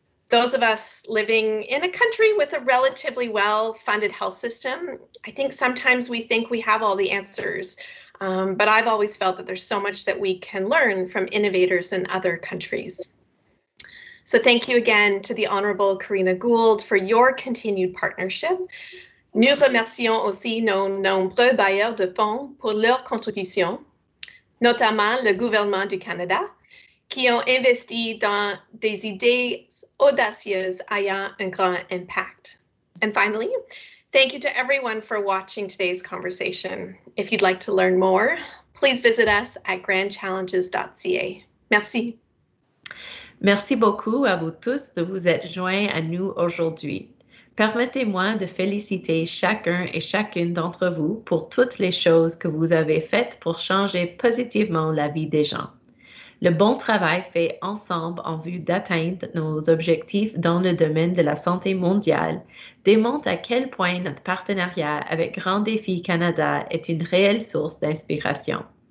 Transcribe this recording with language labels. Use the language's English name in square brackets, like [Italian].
[English] Those of us living in a country with a relatively well-funded health system, I think sometimes we think we have all the answers, but I've always felt that there's so much that we can learn from innovators in other countries. So thank you again to the Honourable Karina Gould for your continued partnership. [French] Nous remercions aussi nos nombreux bailleurs de fonds pour leur contribution, notamment le gouvernement du Canada, qui ont investi dans des idées audacieuses ayant un grand impact. [English] And finally, thank you to everyone for watching today's conversation. If you'd like to learn more, please visit us at grandchallenges.ca. [French] Merci. Merci beaucoup à vous tous de vous être joints à nous aujourd'hui. Permettez-moi de féliciter chacun et chacune d'entre vous pour toutes les choses que vous avez faites pour changer positivement la vie des gens. Le bon travail fait ensemble en vue d'atteindre nos objectifs dans le domaine de la santé mondiale démontre à quel point notre partenariat avec Grands Défis Canada est une réelle source d'inspiration.